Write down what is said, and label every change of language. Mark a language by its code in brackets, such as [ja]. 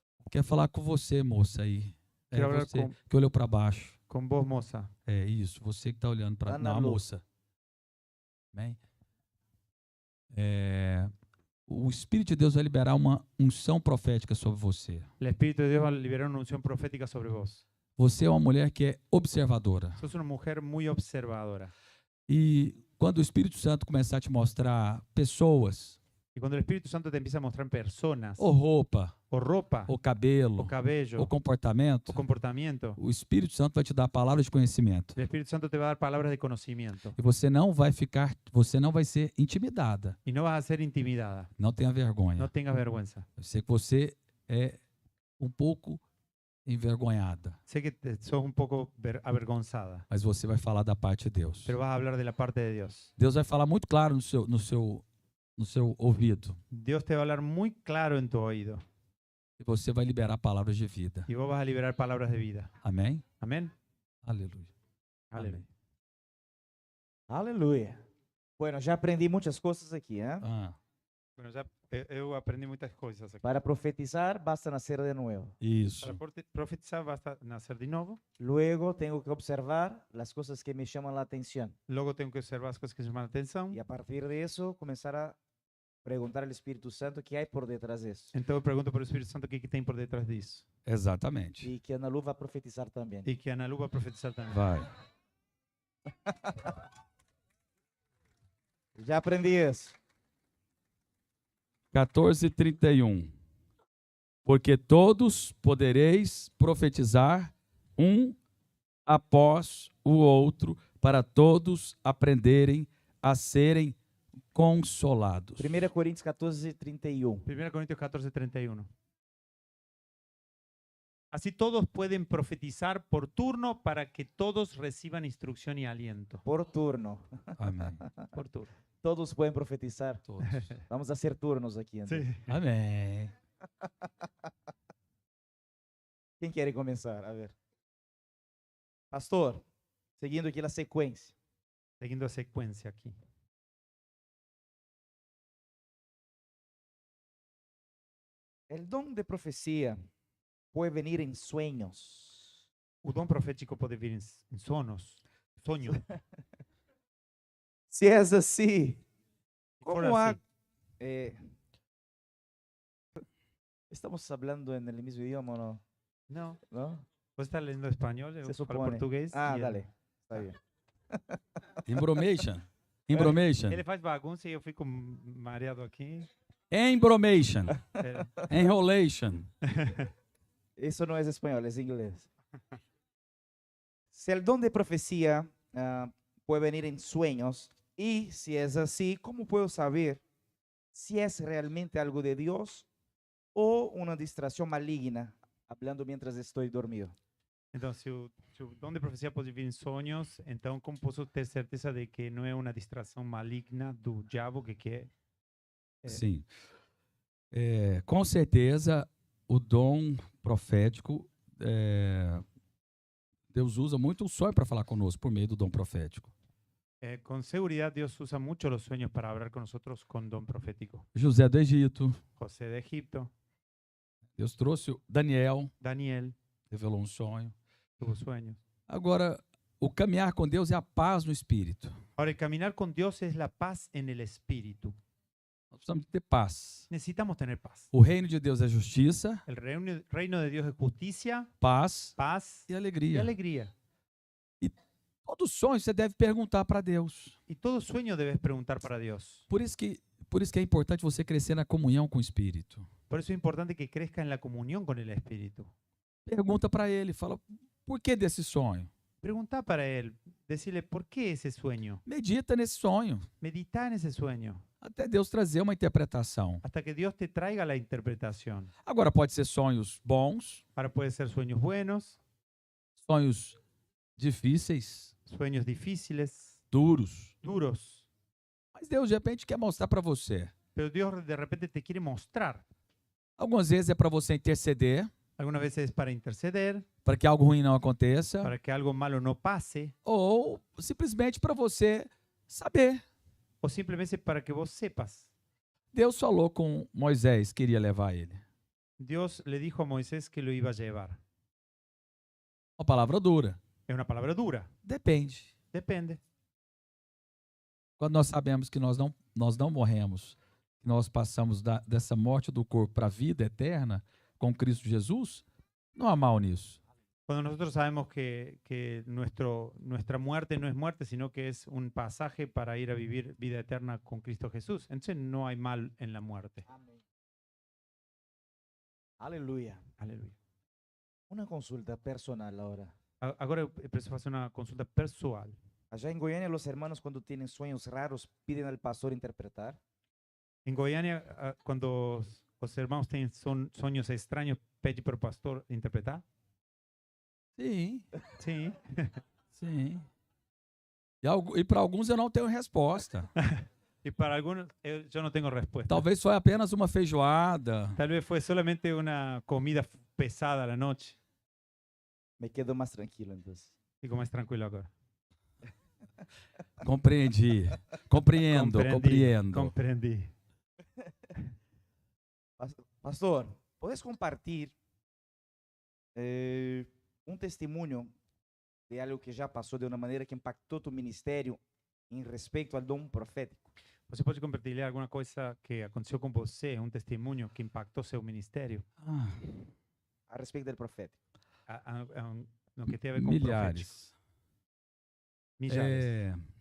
[pt] Quer falar com você, moça aí. É Quero falar você que olhou para baixo. [es] Con vos, moza. [pt] É isso, você que está olhando para... Ana Não, a Lu. moça. Amém? O Espírito de Deus vai liberar uma unção profética sobre você. [es] El Espíritu de Dios va a liberar una unción profética sobre vos. [pt] Você é uma mulher que é observadora. [es] Sos una mujer muy observadora. [pt] E quando o Espírito Santo começar a te mostrar pessoas, [es] Y cuando el Espíritu Santo te empieza a mostrar personas, [pt] ou roupa, [es] o ropa, [pt] ou cabelo, [es] o cabello, [pt] ou comportamento, [es] o comportamiento, [pt] o Espírito Santo vai te dar palavras de conhecimento. [es] el Espíritu Santo te va a dar palabras de conocimiento. [pt] E você não vai ser intimidada. [es] Y no vas a ser intimidada. [pt] Não tenha vergonha. [es] No tengas vergüenza. [pt] Eu sei que você é um pouco envergonhada, [es] Sé que sos un poco avergonzada, [pt] mas você vai falar da parte de Deus. [es] pero vas a hablar de la parte de Dios. [pt] Deus vai falar muito claro no seu ouvido. [es] Dios te va a hablar muy claro en tu oído. [pt] E você vai liberar palavras de vida. [es] Y vos vas a liberar palabras de vida. [pt] Amém? [es] Amén. [pt] Aleluia. [es] Aleluya. [pt] Aleluia. Bueno, já aprendi muitas coisas aqui, hein? Ah, [es] Bueno, ya eu aprendi muchas cosas aquí. [pt] Para profetizar, basta nascer de novo. isso. [es] Para profetizar basta nacer de nuevo. [pt] Luego tenho que observar as coisas que me chamam a atenção. [es] Luego tengo que observar las cosas que llaman la atención. [pt] E a partir disso, começar a perguntar ao Espírito Santo o que há por detrás disso. [es] Entonces pregunto por el Espíritu Santo qué tem por detrás de eso. [pt] Exatamente. E que Ana Lu vai profetizar também. [es] Y que Ana Lu va a profetizar también. [pt] Vai. Já aprendi isso. 14:31. Porque todos podereis profetizar um após o outro, para todos aprenderem a serem consolados. 1 Coríntios 14:31. [es] 1 Corintios 14:31. Así todos pueden profetizar por turno para que todos reciban instrucción y aliento. Por turno. [pt] Amém. [es] Por turno. [pt] Todos podem profetizar. Todos. [es] Vamos a hacer turnos [pt] aqui. Então. Amém. Quem quer começar? A ver. Pastor, seguindo aqui a sequência. [es] Siguiendo secuencia aquí. [pt] El dom de profecia pode venir em sonhos. O dom profético puede vir en sonos. [es] Sueño. [pt] Se é assim, For como há... [es] así. Estamos falando en el mismo idioma, ¿no? No. ¿No? Vos estás leyendo español, yo Se supone. portugués. Ah, y dale. Está bien. Embromation. Embromation. [pt] Ele faz bagunça e eu fico mareado aqui. Embromation. É, Enrolation. [es] Eso no es español, es inglés. Si el don de profecía puede venir en sueños, y si es así, ¿cómo puedo saber si es realmente algo de Dios o una distracción maligna, hablando mientras estoy dormido? [pt] então, se o dom de profecia pode vir em sonhos, então como posso ter certeza de que não é uma distração maligna do diabo que quer? Sim. Com certeza, o dom profético, Deus usa muito o sonho para falar conosco por meio do dom profético. [es] Con seguridad Dios usa mucho los sueños para hablar con nosotros con don profético. [pt] José do Egito, [es] José de Egipto, [pt] Deus trouxe Daniel, [es] Daniel [pt] revelou um sonho. [es] tuvo sueños. [pt] Agora, o caminhar com Deus é a paz no espírito. [es] Ahora, el caminar con Dios es la paz en el espíritu. [pt] Nós precisamos ter paz. [es] Necesitamos tener paz. [pt] O reino de Deus é justiça, [es] El reino de Dios es justicia, [pt] paz [es] paz [pt] e [es] y [pt] alegria. [es] alegría. [pt] Todo sonho você deve perguntar para Deus. [es] Y todo sueño debes preguntar para Dios. [pt] Por isso que é importante você crescer na comunhão com o Espírito. [es] Por eso es importante que crezca en la comunión con el Espíritu. [pt] Pergunta para ele, fala, por que desse sonho? [es] Pregunta para él, decirle, ¿por qué ese sueño? [pt] Medita nesse sonho, [es] Medita en esse sueño, [pt] até Deus trazer uma interpretação. [es] hasta que Dios te traiga la interpretación. [pt] Agora pode ser sonhos bons, [es] Ahora puede ser sueños buenos, [pt] sonhos difíceis, [es] sueños difíciles, [pt] duros. [es] duros. [pt] Mas Deus de repente quer mostrar para você. [es] Pero Dios de repente te quiere mostrar. [pt] Algumas vezes é para você interceder, [es] Algunas veces para interceder, [pt] para que algo ruim não aconteça, [es] para que algo malo no pase, [pt] ou simplesmente para você saber. [es] o simplemente para que vos sepas. [pt] Deus falou com Moisés que iria levar ele. [es] Dios le dijo a Moisés que lo iba a llevar. [pt] Uma palavra dura. [es] Es una palabra dura, [pt] Depende. [es] depende. [pt] Quando nós sabemos que nós não morremos, que nós passamos dessa morte do corpo para a vida eterna com Cristo Jesus, não há mal nisso. [es] Cuando nosotros sabemos que nuestra muerte no es muerte, sino que es un pasaje para ir a vivir vida eterna con Cristo Jesús, entonces no hay mal en la muerte. [pt] Amém. Aleluia. [es] Aleluya. [pt] Uma consulta personal agora. [es] Ahora [pt] eu preciso [es] hacer una consulta personal. Allá en Goiânia, los hermanos cuando tienen sueños raros piden al pastor interpretar. En Goiânia, cuando los hermanos tienen sueños extraños, pede para el pastor interpretar. [pt] Sim, [es] Sí. [pt] sim. E para alguns eu não tenho resposta. [es] Y para algunos yo no tengo respuesta. [pt] Talvez foi apenas uma feijoada. [es] Tal vez fue solamente una comida pesada a la noche. Me quedo más tranquilo entonces. [pt] Fico más tranquilo ahora. Compreendi. Compreendo. [es] Comprendí. Pastor, ¿puedes compartir un testimonio de algo que ya pasó de una manera que impactó tu ministerio en respecto al dom profético? [pt] Você pode compartilhar alguma coisa que aconteceu com você, um testemunho que impactou seu ministério, Ah, [es] A respeito del profético. [pt] no que tem a ver com o profético? milhares. Milhares.